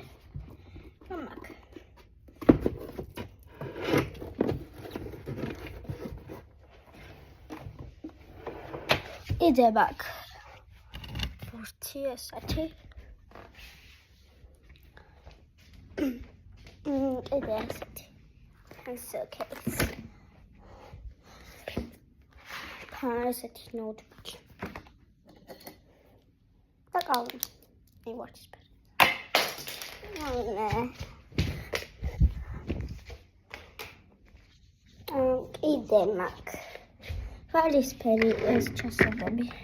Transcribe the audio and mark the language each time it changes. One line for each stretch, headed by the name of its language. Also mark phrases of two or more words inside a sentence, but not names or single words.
Georgian: მაქვს. კიდე მაქვს ბურთი ესეთი. კიდე ესეთი.
English: pencil case. ესეთი notebook.
Georgian: და კალმი. ვარდისფერი. კიდე მაქვს ვარდისფერი ეს ჩასაბები.